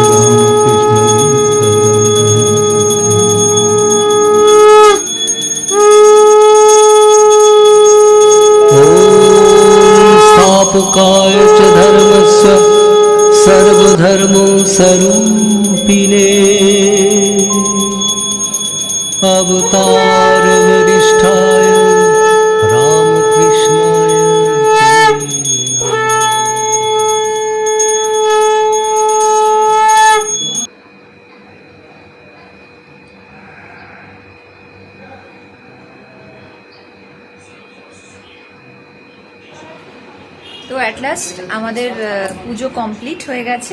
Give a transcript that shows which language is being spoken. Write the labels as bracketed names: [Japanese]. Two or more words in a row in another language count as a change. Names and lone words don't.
[Sanskrit] स्थापकाय च धर्मस्य सर्वधर्मो स्वरूपिणे अवतारवरिष्ठाय रामकृष्णाय ते [Bangla] তো [English] at last [Bangla] আমাদের পুজো কমপ্লিট হয়ে গেছে।